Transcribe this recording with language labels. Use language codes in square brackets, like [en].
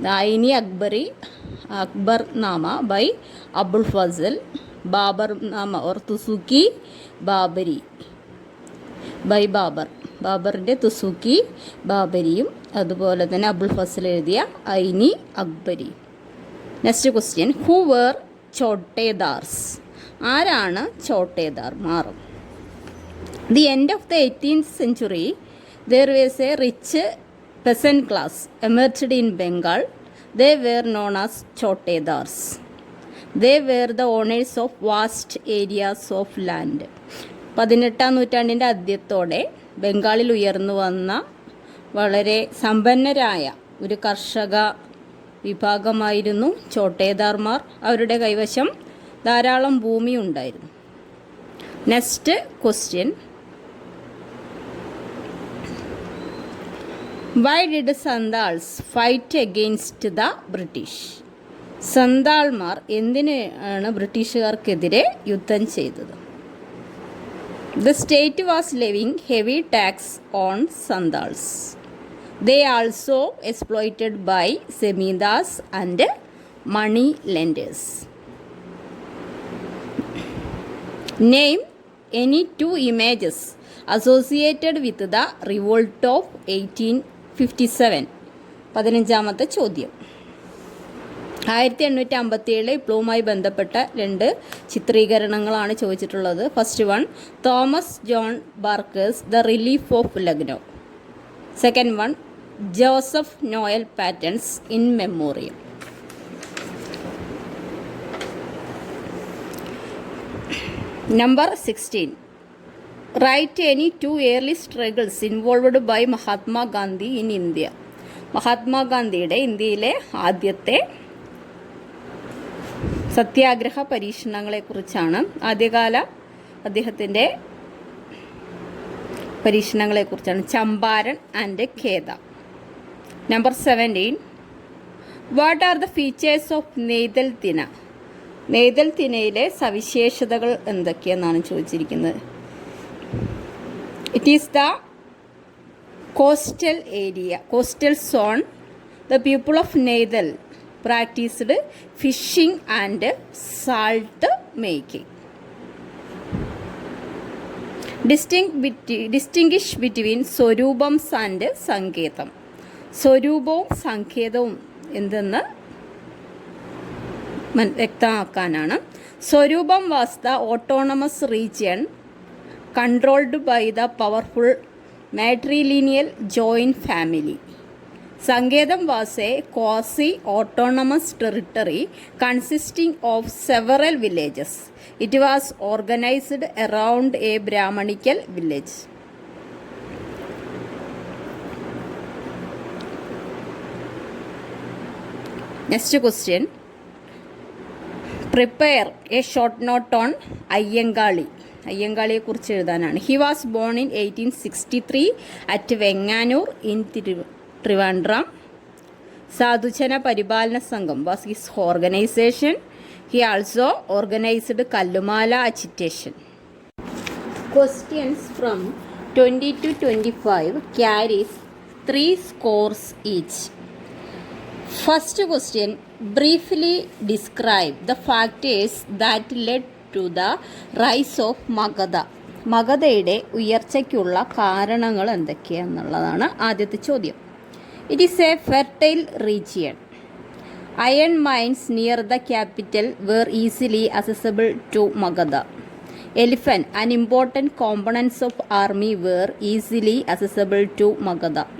[en] Ain Akbari, Akbar Nama by Abul Fazal, Babur Nama or Tuzuki Baburi by Babur. [ml] ബാബറിൻ്റെ തുസുക്കി ബാബരിയും അതുപോലെ തന്നെ അബുൽ ഫസൽ എഴുതിയ ഐനി Akbari. [en] Next question, who were jotedars. [ml] ആരാണ് ചോട്ടേദാർമാർ? [en] The end of the 18th century, there was a rich peasant class emerged in Bengal. They were known as Chotedars. They were the owners of vast areas of land. [ml] 18ാം നൂറ്റാണ്ടിൻ്റെ ആദ്യത്തോടെ ബംഗാളിൽ ഉയർന്നു വന്ന വളരെ സമ്പന്നരായ ഒരു കർഷക വിഭാഗമായിരുന്നു ചോട്ടേദാർമാർ. അവരുടെ കൈവശം ധാരാളം ഭൂമി ഉണ്ടായിരുന്നു. [en] Next question. Why did Sandals fight against the British? [ml] സന്താൾമാർ എന്തിനാണ് ബ്രിട്ടീഷുകാർക്കെതിരെ യുദ്ധം ചെയ്തത്? [en] The state was levying heavy tax on Sandals. They also exploited by Zemindas and money lenders. Name any two images associated with the revolt of 1857. [ml] 15ാമത്തെ ചോദ്യം. 1857 വിപ്ലവവുമായി ബന്ധപ്പെട്ട 2 ചിത്രീകരണങ്ങളാണ് ചോദിച്ചിട്ടുള്ളത്. [en] First one, Thomas John Barker's the relief of Lucknow. Second one, Joseph Noel Paton's in memoriam. Number 16. Write any two early struggles involved by Mahatma Gandhi in India. [ml] മഹാത്മാഗാന്ധിയുടെ ഇന്ത്യയിലെ ആദ്യത്തെ സത്യാഗ്രഹ പരീക്ഷണങ്ങളെക്കുറിച്ചാണ്, ആദ്യകാല അദ്ദേഹത്തിൻ്റെ പരീക്ഷണങ്ങളെക്കുറിച്ചാണ്. [en] Champaran and Kheda. Number 17. What are the features of Neythal Thinai? [ml] നെയ്തൽ തിനയിലെ സവിശേഷതകൾ എന്തൊക്കെയെന്നാണ് ചോദിച്ചിരിക്കുന്നത്. [en] It is the coastal area, coastal zone. The people of Neithal practiced fishing and salt making. Distinguish between Swarupams and Sanketham. [ml] സ്വരൂപവും സങ്കേതവും എന്തെന്ന് വ്യക്തമാക്കാനാണ്. [en] Swaroopam was the autonomous region controlled by the powerful matrilineal joint family. Sankedam was a quasi-autonomous territory consisting of several villages. It was organized around a Brahmanical village. Next question. Prepare a short note on Ayyangali. [ml] അയ്യങ്കാളിയെക്കുറിച്ച് എഴുതാനാണ്. [en] He was born in 1863 at Venganoor in Trivandrum. Sadhujana Paripalana Sangham was his organization. He also organized Kallumala agitation. Questions from 20 to 25 carries 3 scores each. First question. Briefly describe the factors that led to the rise of Magadha. [ml] മഗധയുടെ ഉയർച്ചയ്ക്കുള്ള കാരണങ്ങൾ എന്തൊക്കെയാണെന്നുള്ളതാണ് ആദ്യത്തെ ചോദ്യം. [en] It is a fertile region. Iron mines near the capital were easily accessible to Magadha. Elephant and important components of army were easily accessible to Magadha.